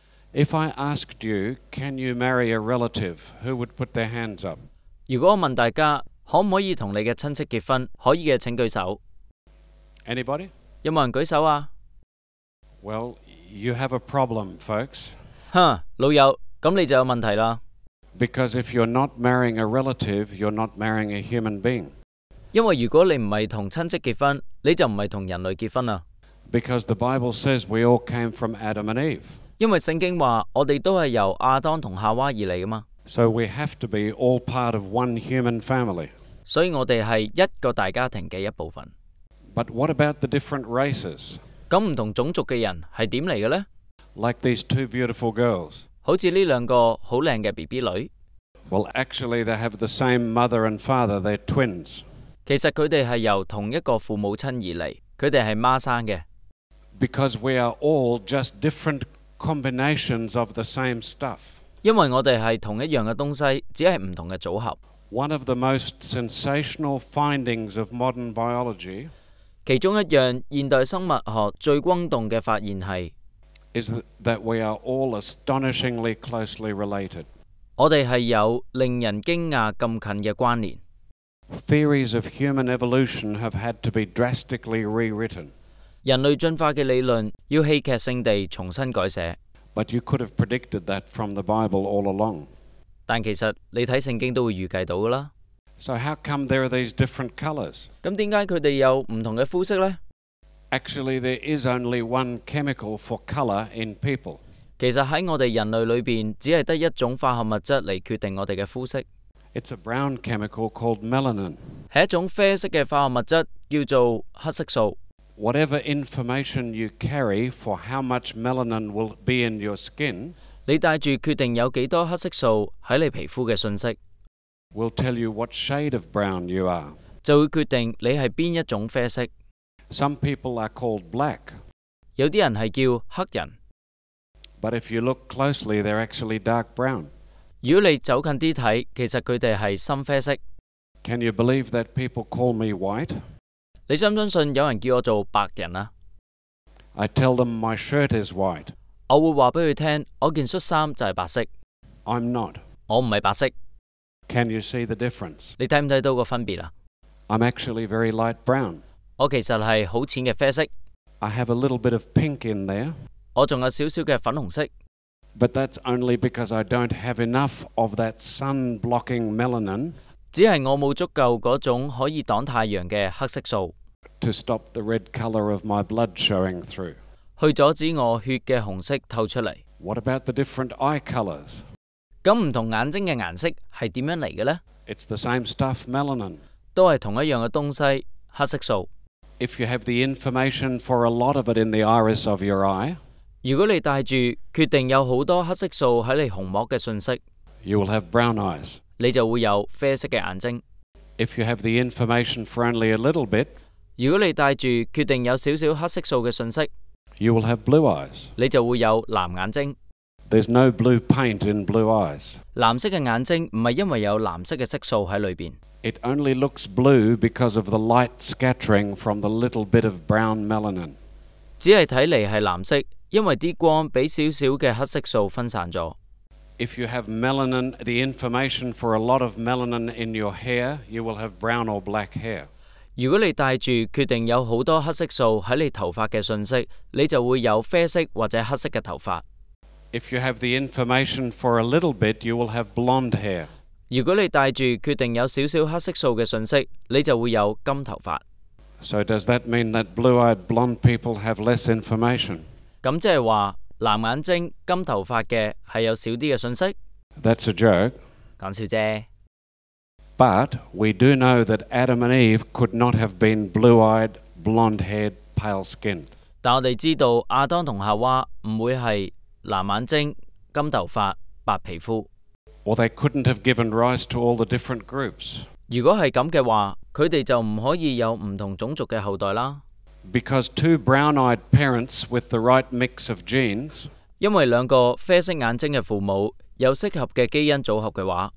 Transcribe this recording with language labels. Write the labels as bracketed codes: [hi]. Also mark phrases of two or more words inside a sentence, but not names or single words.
[en] If I asked you, can you marry a relative, who would put their hands up? [yue] 如果我問大家可唔可以同你嘅親戚結婚，可以嘅請舉手。 [en] Anybody? [yue] 有冇人舉手啊？ [en] Well, you have a problem, folks. [yue] 哼，老友，咁你就有問題啦。 [en] Because if you're not marrying a relative, you're not marrying a human being. [yue] 因為如果你唔係同親戚結婚，你就唔係同人類結婚啦。 [en] Because the Bible says we all came from Adam and Eve. [yue] 因為聖經話我哋都係由亞當同夏娃而嚟噶嘛。 [en] So we have to be all part of one human family. [yue] 所以我哋係一個大家庭嘅一部分。 [en] But what about the different races? [yue] 咁唔同種族嘅人係點嚟嘅呢？ [en] Like these two beautiful girls. [yue] 好似呢兩個好靚嘅 BB 女。 [en] Well, actually, they have the same mother and father. They're twins. [yue] 其實佢哋係由同一個父母親而嚟，佢哋係孖生嘅。 [en] Because we are all just different combinations of the same stuff. [yue] 因為我哋係同一樣嘅東西，只係唔同嘅組合。 [en] One of the most sensational findings of modern biology [yue] 其中一樣現代生物學最轟動嘅發現係 [en] is that we are all astonishingly closely related. [yue] 我哋係有令人驚訝咁近嘅關聯。 [en] Theories of human evolution have had to be drastically rewritten. [yue] 人類進化嘅理論要戲劇性地重新改寫。 [en] But you could have predicted that from the Bible all along. [yue] 但其實你睇聖經都會預計到㗎啦。 [en] So how come there are these different colours? [yue] 咁點解佢哋有唔同嘅膚色呢？ [en] Actually, there is only one chemical for colour in people. [yue] 其實喺我哋人類裏邊，只係得一種化學物質嚟決定我哋嘅膚色。 [en] It's a brown chemical called melanin. [yue] 係一種啡色嘅化學物質，叫做黑色素。 [en] Whatever information you carry for how much melanin will be in your skin [yue] 你帶住決定有幾多黑色素喺你皮膚嘅信息 [en] will tell you what shade of brown you are. [yue] 就會決定你係邊一種啡色。 [en] Some people are called black. [yue] 有啲人係叫黑人。 [en] But if you look closely, they're actually dark brown. [yue] 如果你走近啲睇，其實佢哋係深啡色。 [en] Can you believe that people call me white? [yue] 你相唔相信有人叫我做白人啊？ [en] I tell them my shirt is white. [yue] 我會話俾佢聽，我件恤衫就係白色。 [en] I'm not. [yue] 我唔係白色。 [en] Can you see the difference? [yue] 你睇唔睇到個分別啊？ [en] I'm actually very light brown. [yue] 我其實係好淺嘅啡色。 [en] I have a little bit of pink in there. [yue] 我仲有少少嘅粉紅色。 [en] But that's only because I don't have enough of that sun-blocking melanin [yue] 只係我冇足夠嗰種可以擋太陽嘅黑色素 [en] to stop the red colour of my blood showing through. [yue] 去阻止我血嘅紅色透出嚟。 [en] What about the different eye colours? [yue] 咁唔同眼睛嘅顏色係點樣嚟嘅呢？ [en] It's the same stuff, melanin. [yue] 都係同一樣嘅東西，黑色素。 [en] If you have the information for a lot of it in the iris of your eye, [yue] 如果你帶住決定有好多黑色素喺你虹膜嘅信息， [en] you will have brown eyes. [yue] 你就會有啡色嘅眼睛。 [en] If you have the information for only a little bit, [yue] 如果你帶住決定有少少黑色素嘅信息， [en] you will have blue eyes. [yue] 你就會有藍眼睛。 [en] There's no blue paint in blue eyes. [yue] 藍色嘅眼睛唔係因為有藍色嘅色素喺裏邊， [en] It only looks blue because of the light scattering from the little bit of brown melanin. [yue] 只係睇嚟係藍色，因為啲光俾少少嘅黑色素分散咗。 [en] If you have melanin, the information for a lot of melanin in your hair, you will have brown or black hair. [yue] 如果你帶住決定有好多黑色素喺你頭髮嘅信息，你就會有啡色或者黑色嘅頭髮。 [en] If you have the information for a little bit, you will have blonde hair. [yue] 如果你帶住決定有少少黑色素嘅信息，你就會有金頭髮。 [en] So does that mean that blue-eyed blonde people have less information? [yue] 咁即係話藍眼睛、金頭髮嘅係有少啲嘅信息？ [en] That's a joke. [yue] 講笑啫。 [en] But we do know that Adam and Eve could not have been blue-eyed, blonde-haired, pale-skinned. [yue] 但我哋知道亞當同夏娃唔會係藍眼睛、金頭髮、白皮膚。 [en] Or they couldn't have given rise to all the different groups. [yue] 如果係咁嘅話，佢哋就唔可以有唔同種族嘅後代啦。 [en] Because two brown-eyed parents with the right mix of genes [yue] 因為兩個啡色眼睛嘅父母有適合嘅基因組合嘅話，